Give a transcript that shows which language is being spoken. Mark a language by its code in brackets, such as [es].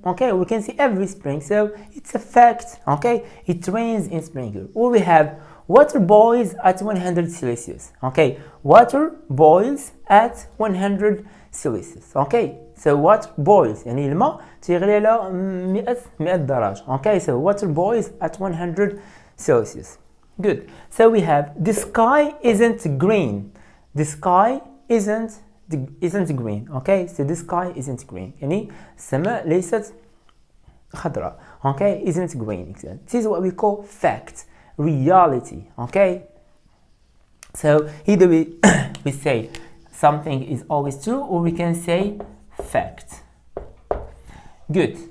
[en] Okay, we can see every spring. So it's a fact. Okay, it rains in spring here. Or we have water boils at 100 Celsius. Okay, water boils at 100 Celsius. Okay, so water boils [ar] يعني الماء تيغلي على 100 درجة. [en] Okay, so water boils at 100 Celsius. Good. So we have the sky isn't green. The sky isn't green. Okay, so the sky isn't green. [ar] يعني السماء ليست خضراء. [en] Okay, isn't green. This is what we call fact, reality. Okay, so either we say something is always true, or we can say fact. Good.